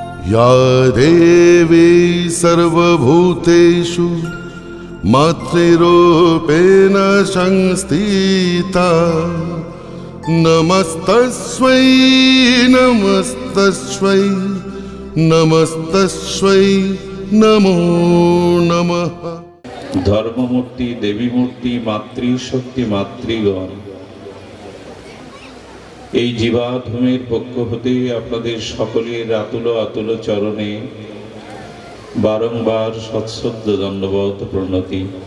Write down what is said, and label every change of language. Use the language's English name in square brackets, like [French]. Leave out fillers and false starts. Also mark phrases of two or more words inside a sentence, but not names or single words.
[Sanskrit] या देवी सर्वभूतेषु मातृरूपेण संस्थिता नमस्तस्मै नमस्तस्मै नमस्तस्मै नमो नमः। [Bangla] ধর্মমূর্তি, দেবীমূর্তি, মাতৃশক্তি, মাতৃগণ, এই জীবাধূমের পক্ষ হতে আপনাদের সকলের আতুল আতুল চরণে বারংবার সশ্রদ্ধ দণ্ডবত প্রণতি।